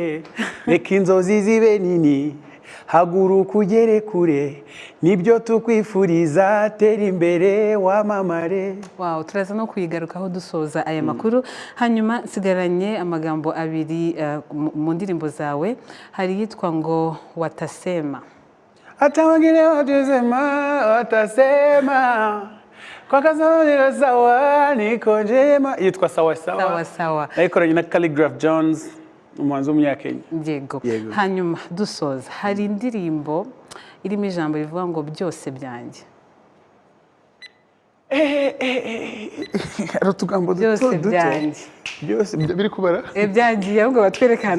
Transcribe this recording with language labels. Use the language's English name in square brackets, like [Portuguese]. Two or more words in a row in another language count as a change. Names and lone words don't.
[Kinyarwanda] Reka inzozi zibe nini, haguruka ugere kure nibyo tukwifuriza tera imbere wamamare. Wow, turaza no kuyigarukaho dusoza aya makuru. Hanyuma nsigaranye amagambo abiri mu ndirimbo zawe, hari yitwa ngo watasema. [Swahili] Hata wengine watasema, watasema kwa kaza sawa niko njema, yitwa sawa sawa. Sawa sawa. [Kinyarwanda] Nayikoranye na Calligraph Jones, umuhanzi w'umunyakenya. Yego. Hanyuma dusoza, hari indirimbo irimo ijambo rivuga ngo byose byanjye. Hari utugambo duto duto. Byose biri kubara? Byangiye ahubwo batwerekana